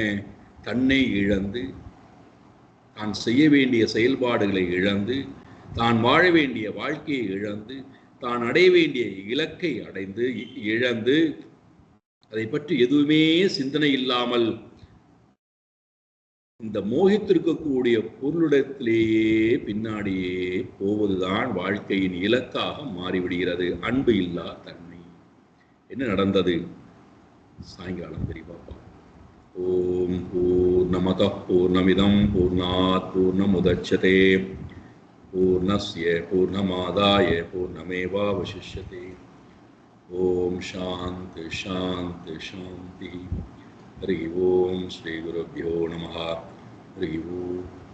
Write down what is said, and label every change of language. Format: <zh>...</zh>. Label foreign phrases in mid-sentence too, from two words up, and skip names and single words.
<ta>தன்னை இழந்து, தான் செய்ய வேண்டிய செயல்பாடுகளை இழந்து, தான் வாழ வேண்டிய வாழ்க்கையை இழந்து, தான் அடைய வேண்டிய இலக்கை இழந்து, அதை பற்றி எதுவுமே சிந்தனை இல்லாமல் இந்த மோகித்திருக்கக்கூடிய பொருளிடத்திலேயே பின்னாடியே போவதுதான் வாழ்க்கையின் இலக்காக மாறிவிடுகிறது. அன்பு இல்லா தன்மை. என்ன நடந்தது சாயங்காலம் விரிவா பார்ப்போம்.</ta> <sa>ॐ पूर्णमदः पूर्णमिदं पूर्णात् पूर्णमुदच्यते पूर्णस्य पूर्णमादाय पूर्णमेवावशिष्यते. ॐ शान्ति शान्ति शान्ति. हरि ॐ श्री गुरुभ्यो नमः.</sa>